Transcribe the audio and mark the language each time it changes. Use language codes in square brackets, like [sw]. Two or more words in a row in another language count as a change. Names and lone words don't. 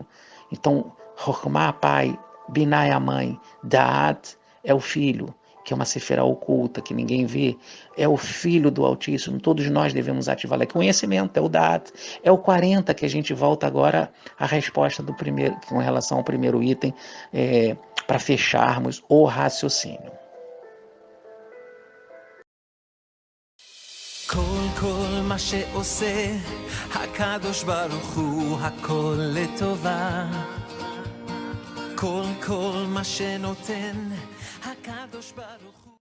[pt] Então, Chokhmah, pai, Binah é a mãe, Da'at é o filho, que é uma sefirá oculta, que ninguém vê, é o filho do Altíssimo, todos nós devemos ativar. Conhecimento é o Da'at, é o 40, que a gente volta agora à resposta do primeiro, com relação ao primeiro item, para fecharmos o raciocínio. [he] כל מה שעושה הקדוש ברוך הוא הכל לטובה כל מה שנותן הקדוש ברוך הוא